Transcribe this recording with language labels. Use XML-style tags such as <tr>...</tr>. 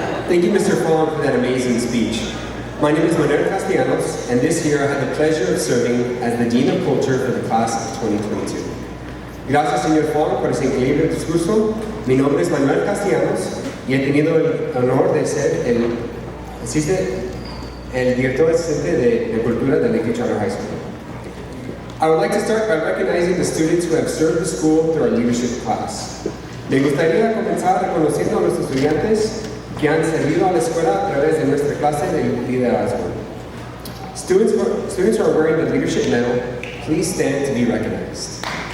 <en>Thank you, Mr. Fong, for that amazing speech. My name is Manuel Castellanos, and this year I had the pleasure of serving as the Dean of Culture for the class of 2022.</en> <es>Gracias, señor Fong, por ese increíble discurso. Mi nombre es Manuel Castellanos y he tenido el honor de ser el director asistente de Cultura del LCHS High School.</es> <en>I would like to start by recognizing the students who have served the school through our leadership class.</en> <es>Me gustaría comenzar reconociendo a nuestros estudiantes que han servido a la escuela a través de nuestra clase de liderazgo.</es> <en>Students who are wearing the leadership medal, please stand to be recognized.</en>